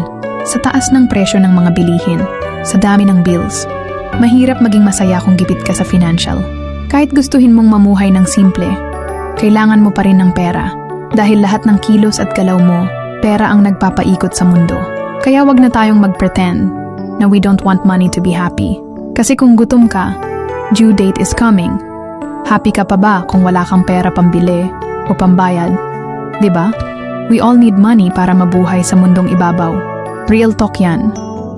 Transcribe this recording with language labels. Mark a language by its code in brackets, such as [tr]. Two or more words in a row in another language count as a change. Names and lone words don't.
[tl] Sa taas ng presyo ng mga bilihin, sa dami ng bills, mahirap maging masaya kung gipit ka sa financial. Kahit gustuhin mong mamuhay ng simple, kailangan mo pa rin ng pera. Dahil lahat ng kilos at galaw mo, pera ang nagpapaikot sa mundo. Kaya wag na tayong mag-pretend na [en] we don't want money to be happy. [tl] Kasi kung gutom ka, [en] due date is coming. [tl] Happy ka pa ba kung wala kang pera pambili o pambayad? 'Di ba? [en] We all need money [tl] para mabuhay sa mundong ibabaw. [en] Real talk [tl] yan.